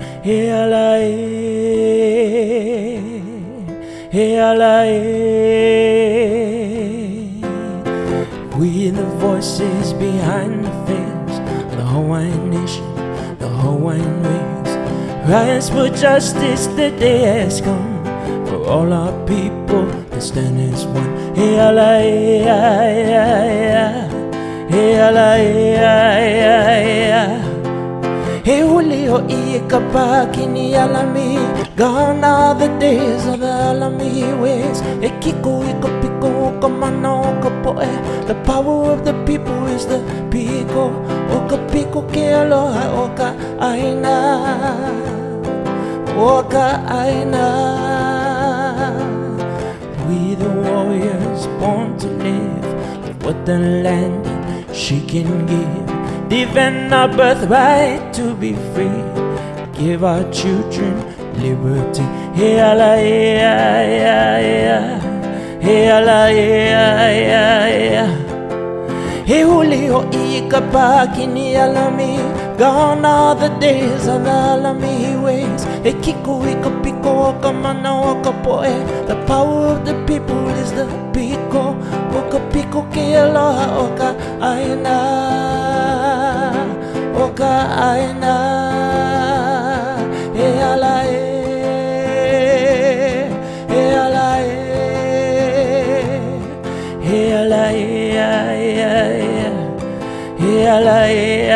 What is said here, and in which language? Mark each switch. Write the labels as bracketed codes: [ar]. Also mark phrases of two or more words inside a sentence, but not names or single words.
[haw] Hey, Lā hey, Lā [en] We the voices behind the face of the Hawaiian nation, the Hawaiian race. Rise for justice, the day has come for all our people to stand as one. [haw] Hey, Lā hey, Lā Hey, hoʻihoʻi Ea kapakini alami. [en] Gone are the days of the alami ways. [haw] E kiko I ka piko o ka manaʻo ka poʻe. [en] The power of the people is the piko. [haw] O ka piko ke aloha o ka aina. O ka aina. [en] We the warriors born to live with what the land she can give. Defend our birthright to be free. Give our children liberty. [haw] Hey, Lā hey, Lā Hey, hoʻihoʻi kapakini alami. [en] Gone are the days of the alami ways. [haw] E kiko I ka piko o ka manaʻo ka poʻe. [en] The power of the people is the piko. [haw] O ka piko ke aloha o ka aina. O ka aina. E Lā e Lā e Lā e Lā